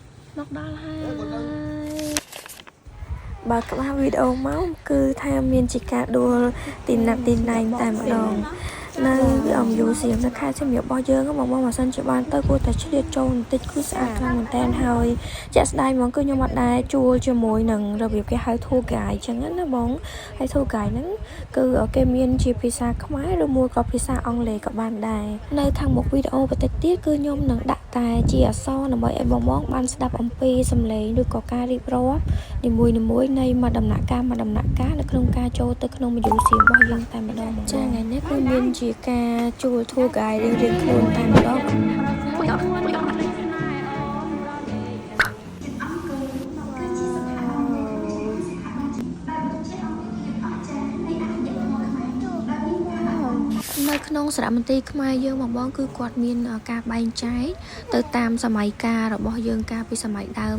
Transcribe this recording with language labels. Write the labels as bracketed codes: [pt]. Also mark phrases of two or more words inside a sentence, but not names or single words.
[km] មកដល់ហើយបើក្បាលវីដេអូមកគឺថាមានជាការដួលទីណាត់ទីណែងតែម្ដងនៅយូសៀមនៅខែជំរាបរបស់យើងបងបើសិនជាបានទៅគួរតែឆ្លៀតចូលបន្តិច គឺស្អាតខ្លាំងមែនតើហើយជាក់ស្ដែងហ្មងគឺខ្ញុំអត់ដែរជួលជាមួយនឹងរបៀបគេហៅ [en] tour guide [km] អញ្ចឹងណាបងហើយ [en] tour guide [km] ហ្នឹងគឺគេមានជាភាសាខ្មែរឬ មួយក៏ភាសាអង់គ្លេសក៏បានដែរនៅខាងមុខវីដេអូបន្តិចទៀតគឺខ្ញុំនឹងដាក់តែជាអក្សរដើម្បីឲ្យបងបានស្ដាប់អំពីសំឡេងឬក៏ការរៀបរាប់នីមួយនៃមួយដំណាក់កាលនៅក្នុងការចូលទៅក្នុងមយូសៀមរបស់យើងតែម្ដងចាថ្ងៃនេះគឺមានជាការជួល [en] tour guide [km] រៀងៗខ្លួនតែម្ដង នៅក្នុងសារមន្ទីរខ្មែរយើងបងគឺគាត់មានការបែងចែកទៅតាមសម័យកាលរបស់យើងកាលពីសម័យដើម